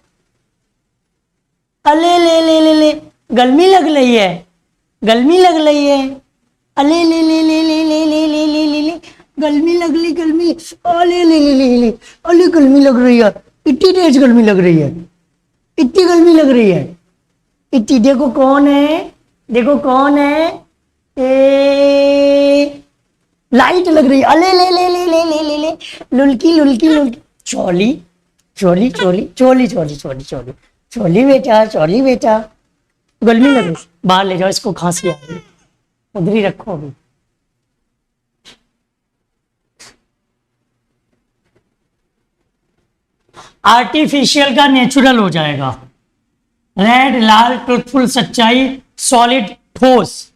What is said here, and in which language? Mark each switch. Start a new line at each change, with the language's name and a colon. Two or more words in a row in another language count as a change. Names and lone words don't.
Hindi: अले ले ले ले ले, गर्मी लग रही है, गर्मी लग रही है, अले ले ले ले ले ले ले ले ले ले ले, गर्मी लग रही, गर्मी, अले ले ले ले ले, अले गर्मी लग रही है, इतनी तेज गर्मी लग रही है, इतनी गर्मी लग रही है, इतनी। देखो कौन है, देखो कौन है, ए लाइट लग रही है, अले ले ले ले ले ले ले ले, लुलकी लुलकी लुलकी, चोली चोली चोली चोली चोली चोली चोली चोली बेटा, चोली बेटा, गर्मी लग रही, बाहर ले जाओ इसको, खांसी आ रही, उधर ही रखो अभी। आर्टिफिशियल का नेचुरल हो जाएगा। रेड, लाल, ट्रुथफुल, सच्चाई, सॉलिड, ठोस।